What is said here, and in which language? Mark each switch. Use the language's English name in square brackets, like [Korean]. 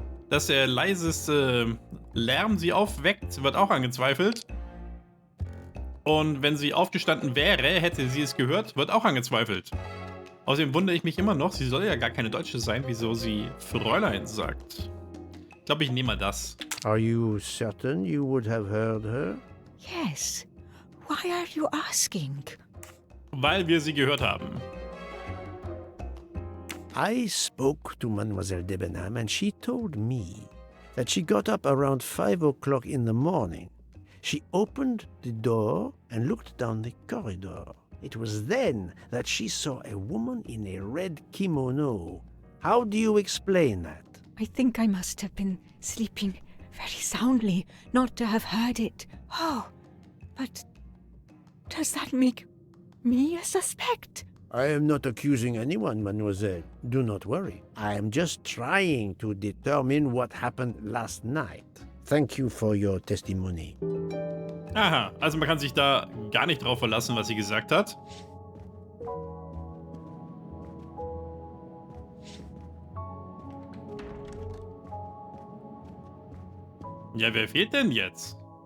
[German] Dass der leiseste Lärm sie aufweckt, wird auch angezweifelt. Und wenn sie aufgestanden wäre, hätte sie es gehört, wird auch angezweifelt. Außerdem wundere ich mich immer noch, sie soll ja gar keine Deutsche sein, wieso sie Fräulein sagt. Ich glaube, ich nehme mal das. [English] Are you certain you would have heard her? Yes. Why are you asking? [German] Weil wir sie gehört haben. [English] I spoke to Mademoiselle Debenham and she told me that she got up around 5 o'clock in the morning. She opened the door and looked down the corridor. It was then that she saw a woman in a red kimono. How do you explain that? I think I must have been sleeping very soundly not to have heard it. Oh, but does that make me a suspect? I am not accusing anyone, mademoiselle. Do not worry. I am just trying to determine what happened last night. Thank you for your testimony. [German] Aha, also man kann sich da gar nicht drauf verlassen, was sie gesagt hat. Ja, wer fehlt denn jetzt?